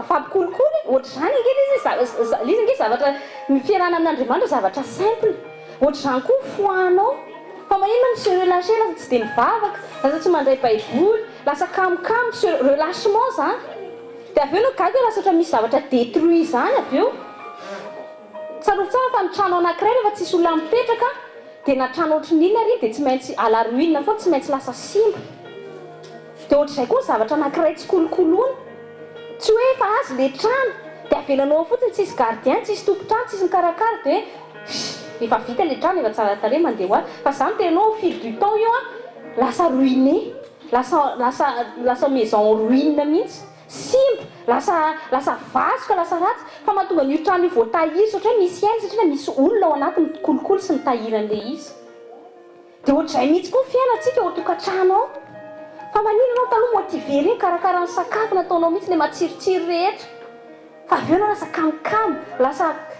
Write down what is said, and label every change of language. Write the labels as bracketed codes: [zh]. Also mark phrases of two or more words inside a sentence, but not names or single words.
[mg] mifampikolikoly ohatr'izany angely izy nge zavatra ny fiarahana amin'Andriamanitra zavatra simple ohatr'izany koa foanao fa maninona miserelaché lasa tsy dia mivavaka lasa tsy mandray baiboly lasa kamokamo relâchement zany dia avy eo no gaga lasa ohatra misy zavatra détruit zany avy eo tsarofa tsara fa ny trano anankiray rehefa tsisy olona mipetraka dia na trano ohatrin'inona ary dia tsy maintsy [fr] à la ruine [mg] foana tsy maintsy lasa simba dia ohatr'izay koa zavatra anankiray tsy kolokoloana tsy hoe efa azy le trano dia avelanao fotsiny tsisy gardien tsisy tompotrano tsisy mikarakara dia efa vita le trano efa tsara tare mandeha hoazy fa zany tenao [fr] au fil du temps [mg] io a lasa ruiné lasa [fr] maison ruine [mg] mihitsy simba lasa vasoka lasa ratsy fa mahatonga n'io trano io voatahiry satria misy aina satria misy olona ao anatiny kolikoly sy mitahiran'le izy dia ohatr'izay mihitsy koa fiainantsika eo tokantrano ao fa manino anao taloha motivé reny karakara ny sakafo nataonao mihitsy le matsirotsiro rehetra fa avy eo anao lasa kamokamo lasa